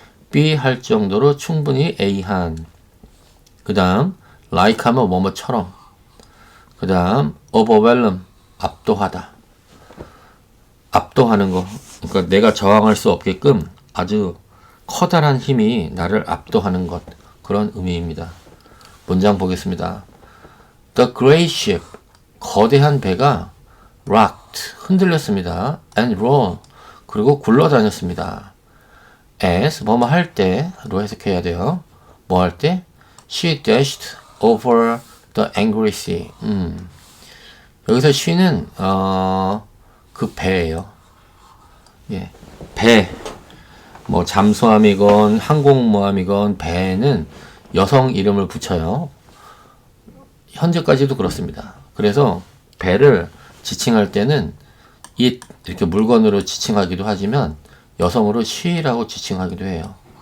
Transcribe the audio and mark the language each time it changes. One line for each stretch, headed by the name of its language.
Korean: be 할 정도로 충분히 A한. 그 다음 like 하면 뭐뭐처럼. 그 다음 overwhelm 압도하다. 압도하는 거. 그러니까 내가 저항할 수 없게끔 아주 커다란 힘이 나를 압도하는 것. 그런 의미입니다. 문장 보겠습니다.
English: The great ship
Korean: 거대한 배가
English: rocked
Korean: 흔들렸습니다.
English: and rolled
Korean: 그리고 굴러다녔습니다. as 뭐뭐 할 때로 해석해야 돼요. 뭐 할 때?
English: She dashed over the angry sea.
Korean: 여기서 she는 그 배예요. 예, 배. 뭐 잠수함이건 항공모함이건 배는 여성 이름을 붙여요. 현재까지도 그렇습니다. 그래서 배를 지칭할 때는 it 이렇게 물건으로 지칭하기도 하지만 여성으로 she라고 지칭하기도 해요.